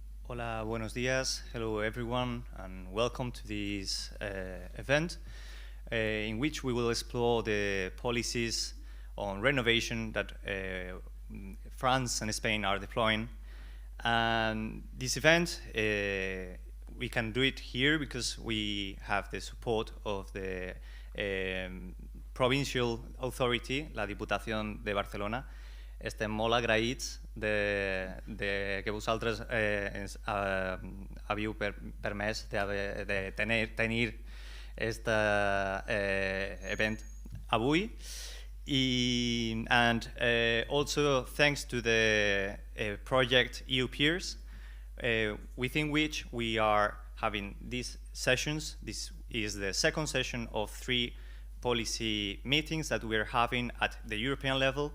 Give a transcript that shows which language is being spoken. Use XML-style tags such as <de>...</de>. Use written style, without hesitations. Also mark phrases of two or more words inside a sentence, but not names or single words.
<es>Hola, buenos días.</es> <en>Hello, everyone, and welcome to this event in which we will explore the policies on renovation that France and Spain are deploying. And this event, we can do it here because we have the support of the provincial authority, la Diputación de Barcelona.</en> <ca>Estem molt agraïts de que vosaltres ens havíeu permès de tenir aquest event avui.</ca> <en>And also thanks to the project EU Peers, within which we are having these sessions. This is the second session of 3 policy meetings that we are having at the European level.</en>